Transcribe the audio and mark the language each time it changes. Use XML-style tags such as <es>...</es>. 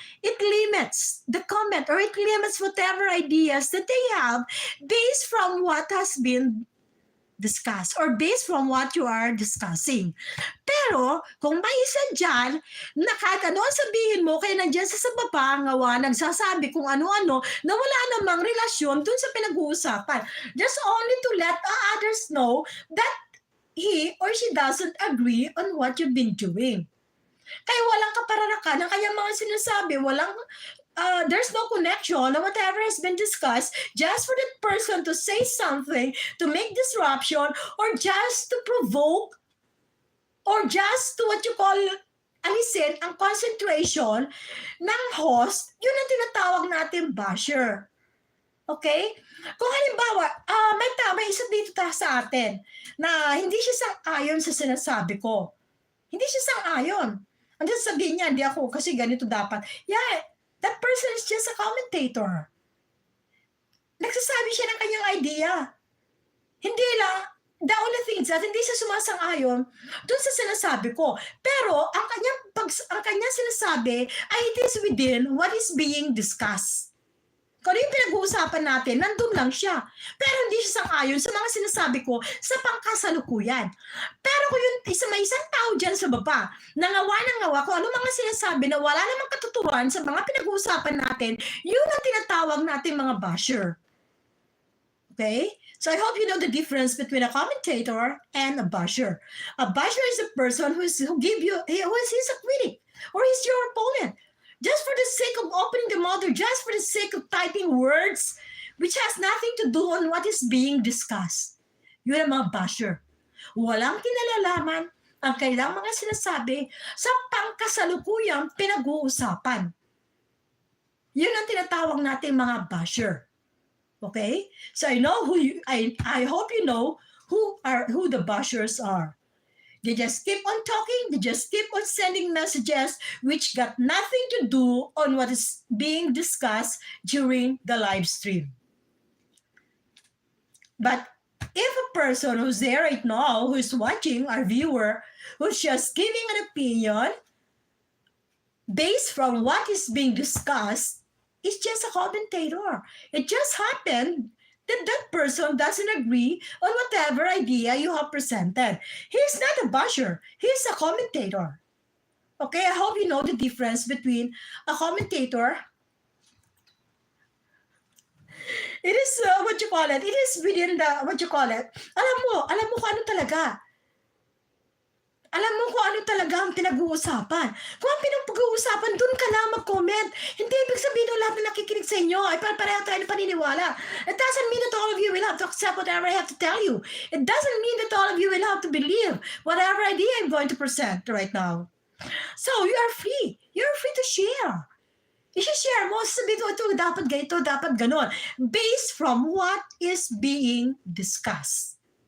<en>It limits the comment or it limits whatever ideas that they have based from what has been discussed or based from what you are discussing.</en> <tl>Pero, kung may isa dyan, na kahit ano ang sabihin mo, kaya nandyan sa baba, ngawa, nagsasabi kung ano-ano, na wala namang relasyon dun sa pinag-uusapan.</tl> <en>Just only to let others know that he or she doesn't agree on what you've been doing.</en> <tl>Kaya walang kapararakan ang kanyang mga sinasabi,</tl> <en>there's no connection on whatever has been discussed just for that person to say something, to make disruption, or just to provoke, or just to what you call</en> <tl>alisin ang concentration ng host, yun ang tinatawag natin basher. Okay? Kung halimbawa, may isa dito sa atin na hindi siya sang-ayon sa sinasabi ko. Hindi siya sang-ayon. Ang sasabihin niya, hindi ako kasi ganito dapat.</tl> <en>Yeah, that person is just a commentator.</en> <tl>Nagsasabi siya ng kanyang idea. Hindi lang,</tl> <en>the only thing is that</en> <tl>hindi siya sumasang-ayon dun sa sinasabi ko. Pero ang kanyang sinasabi ay</tl> <en>it is within what is being discussed.</en> <tl>Kung ano yung pinag-uusapan natin, nandun lang siya. Pero hindi siya sang-ayon sa mga sinasabi ko sa pangkasalukuyan. Pero kung may isang tao dyan sa baba, nangawa kung ano mga sinasabi na wala namang katuturan sa mga pinag-uusapan natin, yun ang tinatawag natin mga basher. Okay?</tl> <en>So I hope you know the difference between a commentator and a basher. A basher is a person who is a critic, or is your opponent. Just for the sake of opening the mouth, or just for the sake of typing words which has nothing to do on what is being discussed.</en> <tl>Yun ang mga basher. Walang kinalalaman ang kailang mga sinasabi sa pangkasalukuyang pinag-uusapan. Yun ang tinatawag natin mga basher. Okay?</tl> <en>So I hope you know who the bashers are. They just keep on talking, they just keep on sending messages which got nothing to do on what is being discussed during the live stream. But if a person who's there right now, who's watching, our viewer, who's just giving an opinion based from what is being discussed, is just a commentator. It just happened that person doesn't agree on whatever idea you have presented. He's not a basher. He's a commentator. Okay, I hope you know the difference between a commentator. It is, it is within the,</en> <tl>alam mo kung ano talaga. Alam mo kung ano talaga ang pinag-uusapan. Kung ang pinag-uusapan, dun ka lang mag-comment. Hindi ibig sabihin na lahat na nakikinig sa inyo ay pareho tayo na paniniwala.</tl> <en>It doesn't mean that all of you will have to accept whatever I have to tell you. It doesn't mean that all of you will have to believe whatever idea I'm going to present right now. So, you are free. You're free to share.</en> <tl>I-share mo, sabihin ito, dapat ganito, dapat ganon.</tl> <en>Based from what is being discussed.</en>